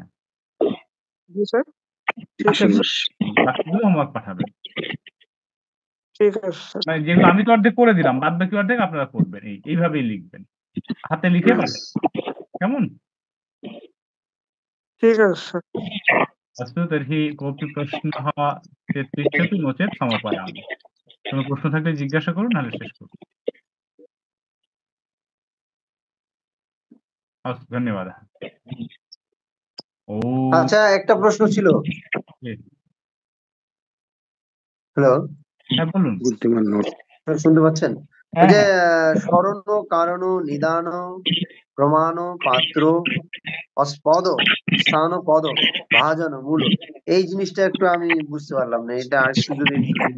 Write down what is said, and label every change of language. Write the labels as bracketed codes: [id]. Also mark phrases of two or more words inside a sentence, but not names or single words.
[bn] জি স্যার, ঠিক আছে বাকিগুলো হোমওয়ার্ক পাঠাবেন। ঠিক আছে স্যার। মানে যেগুলো আমি তো অর্ধেক করে দিলাম, বাদ বাকি অর্ধেক আপনারা করবেন, এইভাবেই লিখবেন, হাতে লিখে পাঠাবেন, কেমন? ঠিক আছে স্যার। [sa] अस्तु तर्हि कोऽपि प्रश्नः चेत् पृच्छतु, नो चेत् समापयामि। [bn] কোনো প্রশ্ন থাকলে জিজ্ঞাসা করুন, নাহলে শেষ করুন। [sa] अस्तु, धन्यवादः। ॐ [bn] আচ্ছা, একটা প্রশ্ন ছিল। জি। হ্যালো, হ্যাঁ বলুন। বুদ্ধিমান নোট। শুনতে পাচ্ছেন? ওই হ্যাঁ যে হ্যাঁ, স্মরণ, কারণ, নিদান, প্রমাণ, পাত্র, অস্পদ, স্থান, পদ, ভাজন, মূল, এই জিনিসটা একটু আমি বুঝতে পারলাম না, এটা একটু যদি repeat